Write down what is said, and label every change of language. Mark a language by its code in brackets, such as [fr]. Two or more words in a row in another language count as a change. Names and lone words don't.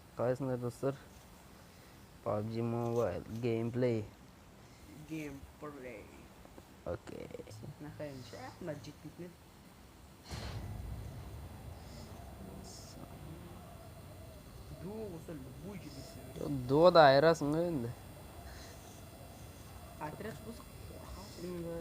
[kk] Қалайсыңдар достар? PUBG Mobile gameplay. Gameplay. Окей. Нахайынша, мына жетпейтін еді. Дуо болса любой жетпейтін еді. Дуода айырасың ғой енді. Отряд болса қорқасың ба?